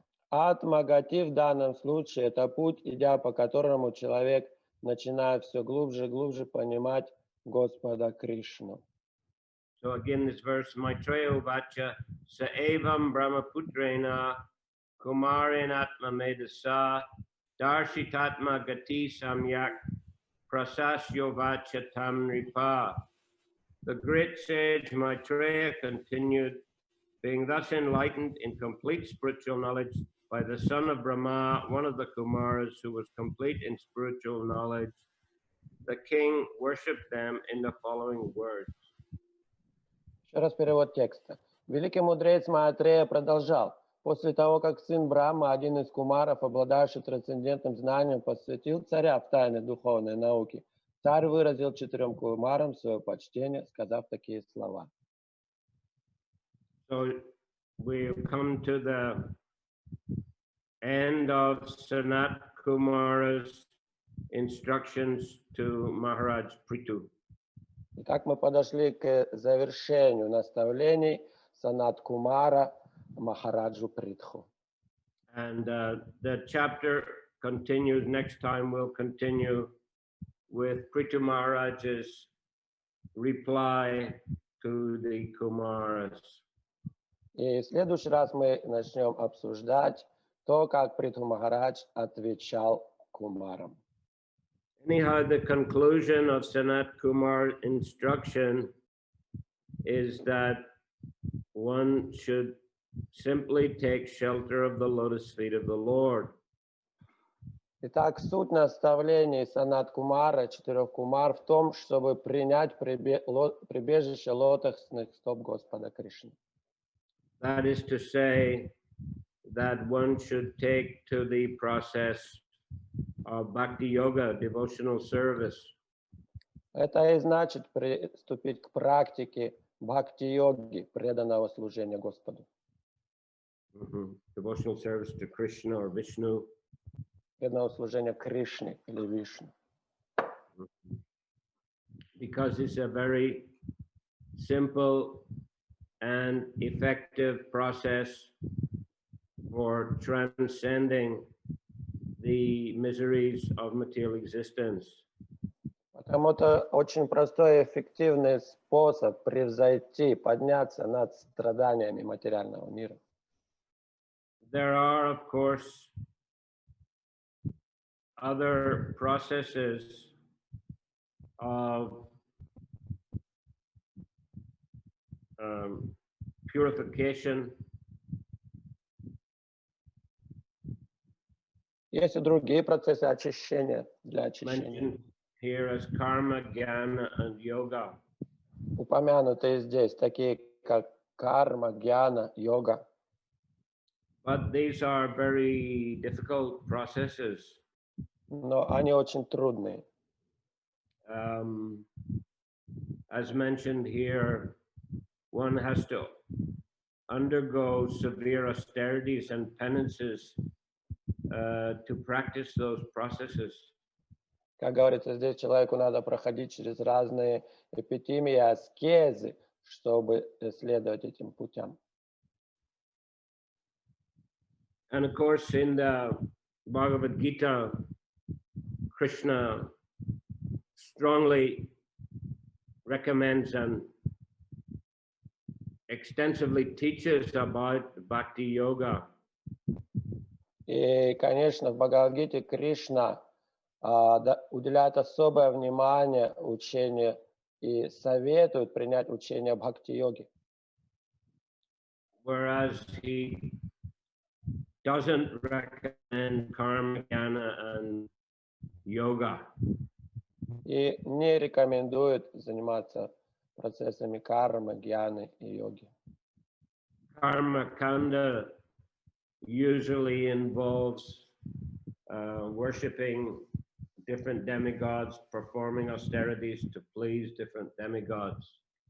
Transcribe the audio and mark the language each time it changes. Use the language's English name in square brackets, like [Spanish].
[Russian] Атмагати в данном случае – это путь, идя по которому человек начинает все глубже и глубже понимать Господа Кришну. [English] So again, this verse, [Sanskrit] Maitreya Uvacha, Sa evam Brahmaputrena, Kumarin Atma Medasa, Darshitatma Gati Samyak, Prasasyo Vacha Tamripa. [English] The great sage Maitreya continued, being thus enlightened in complete spiritual knowledge by the son of Brahma, one of the Kumaras who was complete in spiritual knowledge, the king worshipped them in the following words. [Russian] Еще раз перевод текста. Великий мудрец Майтрея продолжал. После того, как сын Брахмы, один из кумаров, обладающий трансцендентным знанием, посвятил царя в тайны духовной науки, царь выразил 4 кумарам свое почтение, сказав такие слова. [English] So we've come to the end of Sanat Kumara's instructions to Maharaj Prithu. [Russian] Итак, мы подошли к завершению наставлений Санат Кумара Махараджу Притху. [English] And the chapter continues. Next time we'll continue with Prithu Maharaj's reply to the Kumaras. [Russian] И в следующий раз мы начнем обсуждать то, как Притху Махарадж отвечал Кумарам. [English] Anyhow, the conclusion of Sanat Kumar's instruction is that one should simply take shelter of the lotus feet of the Lord. [Russian] Итак, суть наставлений Санат Кумара, 4 Кумар, в том, чтобы принять прибежище лотосных стоп Господа Кришны. [English] That is to say that one should take to the process of bhakti yoga, devotional service. [Russian] Это и значит приступить к практике бхакти-йоги, преданного служения Господу. [English] Devotional service to Krishna or Vishnu. [Russian] Преданного служения Кришне или Вишну. [English] Because it's a very simple and effective process for transcending the miseries of material existence. [Russian] Потому это очень простой и эффективный способ превзойти, подняться над страданиями материального мира. [English] There are, of course, other processes of purification. [Russian] Есть и другие процессы очищения для очищения. [English] Mentioned here as karma, jnana, and yoga. [Russian] Упомянутые здесь, такие как карма, гьяна, йога. [English] But these are very difficult processes. [Russian] Но они очень трудные. [English] As mentioned here, one has to undergo severe austerities and penances to practice those processes. [Russian] Как говорится, здесь человеку надо проходить через разные эпитимии и аскезы, чтобы следовать этим путям. [English] And of course, in the Bhagavad Gita, Krishna strongly recommends and extensively teaches about Bhakti Yoga. [Russian] И, конечно, в Бхагавадгите Кришна уделяет особое внимание учению и советует принять учение бхакти-йоги. [English] Whereas he doesn't recommend karma, jnana, and yoga. [Russian] И не рекомендует заниматься процессами кармы, гьяны и йоги. [English] Karma kanda usually involves worshipping different demigods, performing austerities to please different demigods.